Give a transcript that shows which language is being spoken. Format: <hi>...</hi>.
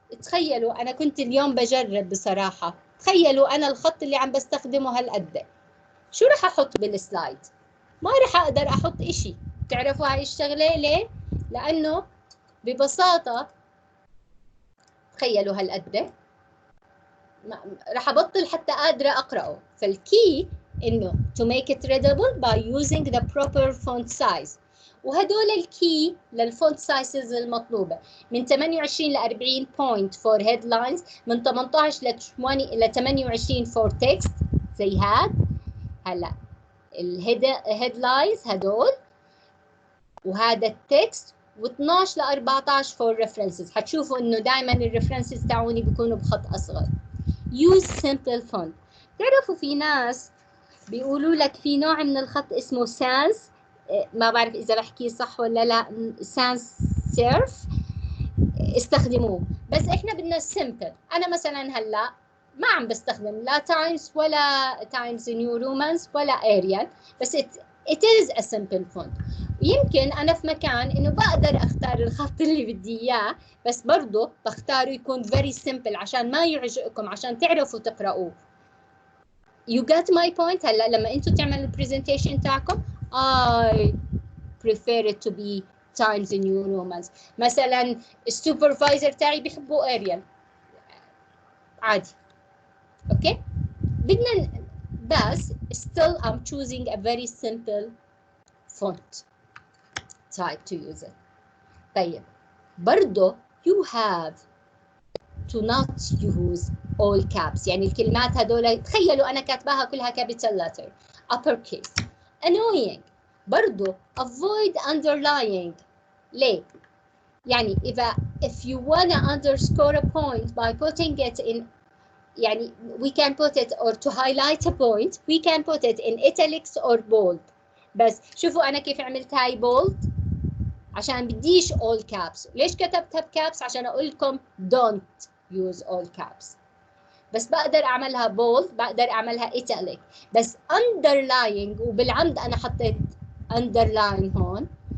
<ar>تخيلوا أنا كنت اليوم بجرب بصراحة، تخيلوا أنا الخط اللي عم بستخدمه هالقد، شو رح أحط بالسلايد؟ ما رح أقدر أحط إشي. تعرفوا هاي الشغلة ليه؟ لأنه ببساطة تخيلوا هالقد رح أبطل حتى قادرة أقرأه. فالكي إنه</ar> <en>to make it readable by using the proper font size.</en> <ar>وهدول الكي للفونت سايزز المطلوبة من 28 ل 40</ar> <en>point for headlines،</en> <ar>من 18 ل 28</ar> <en>for text</en> <ar>زي هلا الهيدلاينز هدول، وهذا التكست، و12 ل 14</ar> <en>for references.</en> <ar>حتشوفوا انه دائما الريفرنسز تاعوني بيكونوا بخط اصغر.</ar> <en>use simple font.</en> <ar>تعرفوا في ناس بيقولوا لك في نوع من الخط اسمه سانس، ما بعرف إذا بحكي صح ولا لا، سانس سيرف، استخدموه. بس إحنا بدنا سيمبل. أنا مثلا هلا ما عم بستخدم لا تايمز ولا تايمز نيو رومانس ولا اريال، بس</ar> <en>it is a simple font.</en> <ar>يمكن أنا في مكان إنه بقدر أختار الخط اللي بدي إياه، بس برضه بختاره يكون</ar> <en>very simple</en> <ar>عشان ما يعجقكم، عشان تعرفوا تقرأوه.</ar> <en>You got my point؟</en> <ar>هلا لما انتوا تعملوا البرزنتيشن تاعكم</ar> <en>I prefer it to be times new romans.</en> <ar>مثلا السوبرفايزر تاعي بيحبوا اريال عادي، اوكي. بدنا بس</ar> <en>still I'm choosing a very simple font type to use it.</en> <ar>طيب برضو</ar> <en>you have to not use all caps،</en> <ar>يعني الكلمات هدول تخيلوا أنا كاتباها كلها</ar> <en>capital letter uppercase. annoying</en> <ar>برضو</ar> <en>avoid underlying.</en> <ar>ليه؟ يعني</ar> <en>if you wanna underscore a point by putting it in، يعني we can put it, or to highlight a point we can put it in italics or bold.</en> <ar>بس شوفوا أنا كيف عملت هاي bold عشان بديش</ar> <en>all caps.</en> <ar>ليش كتبتها بكابس؟ عشان أقول لكم</ar> <en>don't use all caps.</en> <ar>بس بقدر أعملها bold، بقدر أعملها italic. بس underlying، وبالعمد أنا حطيت underline هون.</ar>